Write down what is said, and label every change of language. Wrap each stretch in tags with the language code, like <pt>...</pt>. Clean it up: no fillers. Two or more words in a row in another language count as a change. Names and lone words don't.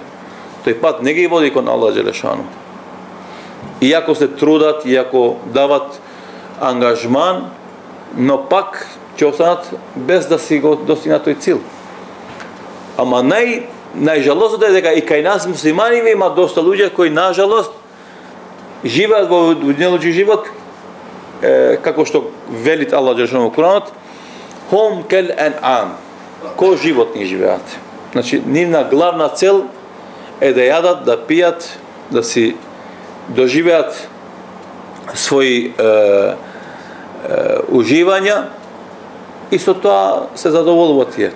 <mk>Тој пат не ги води кон Аллах Джелешану. Иако се трудат, иако дават ангажман, но пак ќе останат без да си го достигнат тој цел. Ама најжалостното е дека и кај нас муслимани има доста луѓе кои нажалост живеат во дуњалочки живот, како што велит Аллах Джелешану во Куранот,</mk> <ar>هم كالأنعام,</ar> <mk>ко животни живеат. Значи, нивна главна цел е да јадат, да пијат, да си доживеат своји уживања и со тоа се задоволуваат тие.</mk>